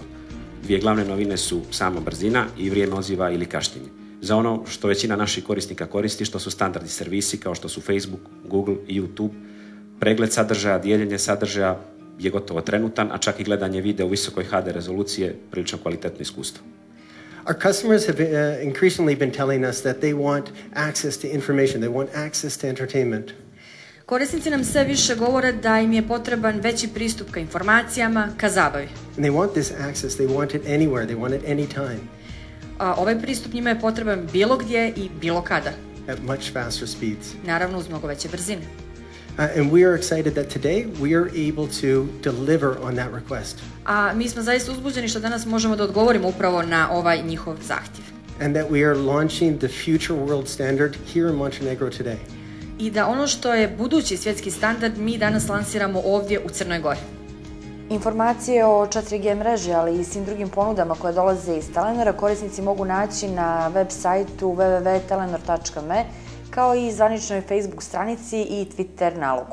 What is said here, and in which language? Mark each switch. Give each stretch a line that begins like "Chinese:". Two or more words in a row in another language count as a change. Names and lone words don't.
Serbian: Dvije glavne novine su sama brzina i vrijeme odziva ili kašnjenje. Za ono što većina naših korisnika koristi, što su standardni servisi kao što su Facebook, Google i YouTube, pregled sadržaja, dijeljenje sadržaja je gotovo trenutan, a čak i gledanje videa u visokoj HD rezoluciji je prilično kvalitetno iskustvo.
English: Our customers have increasingly been telling us that they want access to information, they want access to entertainment.
Serbian: Korisnici nam sve više govore da im je potreban veći pristup ka informacijama, ka zabavi.
English: And they want this access, they want it anywhere, they want it anytime.
Serbian: Ovaj pristup njima je potreban bilo gdje i bilo kada.
English: At much faster speeds.
Serbian: Naravno uz mnogo veće brzine.
English: And we are excited that today we are able to deliver on that request.
Serbian: A mi smo zaista uzbuđeni što danas možemo da odgovorimo upravo na ovaj njihov zahtjev.
English: And that we are launching the future world standard here in Montenegro today.
Serbian: I da ono što je budući svjetski standard mi danas lansiramo ovdje u Crnoj Gori. Informacije o 4G mreži, ali i svim drugim ponudama koje dolaze iz Telenora, korisnici mogu naći na web sajtu www.telenor.me, kao i zvaničnoj Facebook stranici i Twitter nalogu.